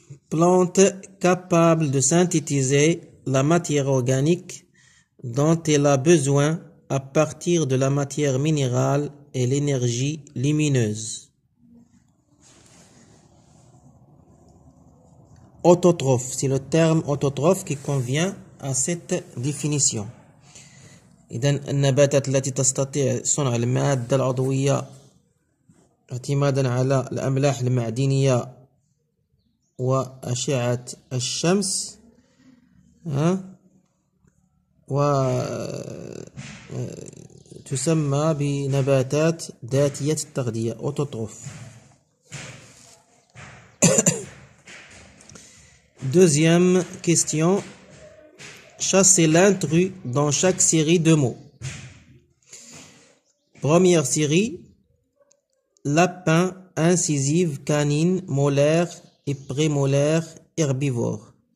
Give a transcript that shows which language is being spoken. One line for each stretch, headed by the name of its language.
French: Plante capable de synthétiser la matière organique dont elle a besoin à partir de la matière minérale et l'énergie lumineuse. Autotrophe, c'est le terme autotrophe qui convient à cette définition.
Arabic: إذن النباتات التي تستطيع صنع المادة العضوية اعتمادا على الأملاح المعدنية وأشعة الشمس وتسمى بنباتات ذاتية التغذية autotrophe.
French: Deuxième question, chasser l'intrus dans chaque série de mots. Première série, lapin, incisive, canine, molaire et prémolaire, herbivore.